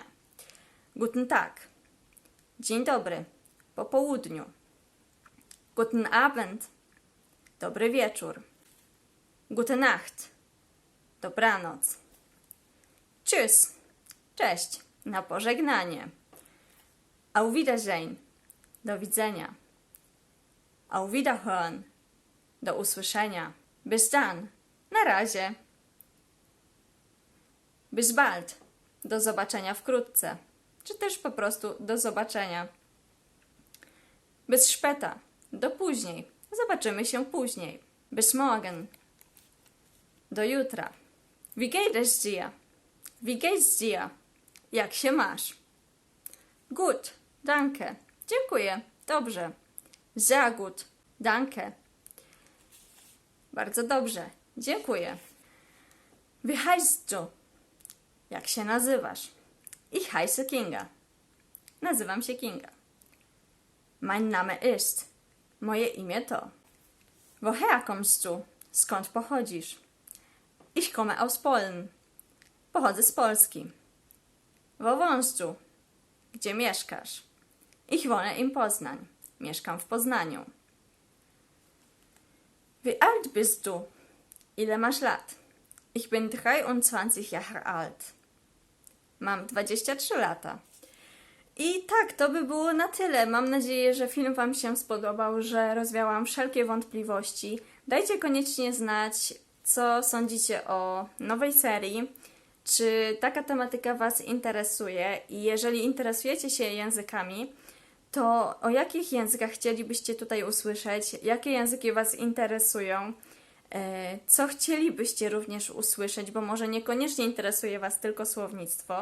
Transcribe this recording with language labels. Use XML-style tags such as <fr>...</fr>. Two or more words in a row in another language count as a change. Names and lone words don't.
<de>guten Tag,</de> <pl>dzień dobry, po południu,</pl> <de>guten Abend,</de> <pl>dobry wieczór,</pl> <de>gute Nacht,</de> <pl>dobranoc, tschüss, cześć, na pożegnanie,</pl> <de>auf Wiedersehen,</de> <pl>do widzenia,</pl> <de>auf Wiederhören,</de> <pl>do usłyszenia,</pl> <de>bis dann,</de> <pl>na razie,</pl> <de>bis bald,</de> <pl>do zobaczenia wkrótce, czy też po prostu do zobaczenia,</pl> <de>bis später,</de> <pl>do później, zobaczymy się później,</pl> <de>bis morgen,</de> <pl>do jutra,</pl> <de>wie geht es dir? Wie geht's dir?</de> <pl>Jak się masz?</pl> <de>Gut, danke,</de> <pl>dziękuję, dobrze,</pl> <de>sehr gut, danke,</de> <pl>bardzo dobrze, dziękuję.</pl> <de>Wie heißt du?</de> <pl>Jak się nazywasz?</pl> <de>Ich heiße Kinga.</de> <pl>Nazywam się Kinga.</pl> <de>Mein Name ist.</de> <pl>Moje imię to.</pl> <de>Woher kommst du?</de> <pl>Skąd pochodzisz?</pl> <de>Ich komme aus Polen.</de> <pl>Pochodzę z Polski.</pl> <de>Wo wohnst du?</de> <pl>Gdzie mieszkasz?</pl> <de>Ich wohne in Poznań.</de> <pl>Mieszkam w Poznaniu.</pl> <de>Wie alt bist du?</de> <pl>Ile masz lat?</pl> <de>Ich bin 23 Jahre alt.</de> <pl>Mam 23 lata. I tak, to by było na tyle. Mam nadzieję, że film Wam się spodobał, że rozwiałam wszelkie wątpliwości. Dajcie koniecznie znać, co sądzicie o nowej serii. Czy taka tematyka Was interesuje? I jeżeli interesujecie się językami, to o jakich językach chcielibyście tutaj usłyszeć, jakie języki Was interesują, co chcielibyście również usłyszeć, bo może niekoniecznie interesuje Was tylko słownictwo.</pl>